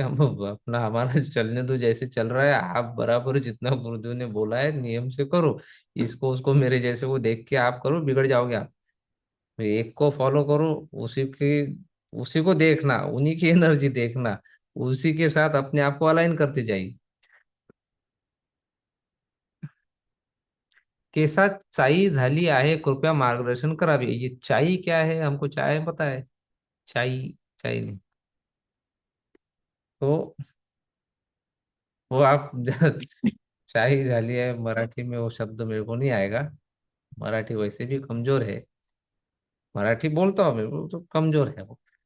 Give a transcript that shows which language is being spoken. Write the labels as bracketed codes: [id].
[hi] हम अपना हमारा चलने दो, जैसे चल रहा है। आप बराबर जितना गुरुदेव ने बोला है नियम से करो, इसको उसको मेरे जैसे को देख के आप करो, बिगड़ जाओगे आप। एक को फॉलो करो, उसी की, उसी को देखना, उन्हीं की एनर्जी देखना, उसी के साथ अपने आप को अलाइन करते जाइए। [mr] कैसा चाई झाली आहे, कृपया मार्गदर्शन करावे। [hi] ये चाई क्या है? हमको चाय पता है, चाई, चाई नहीं। तो वो आप चाय झाली है मराठी में, वो शब्द मेरे को नहीं आएगा। मराठी वैसे भी कमजोर है, मराठी बोलता हूँ मैं, वो तो कमजोर है वो।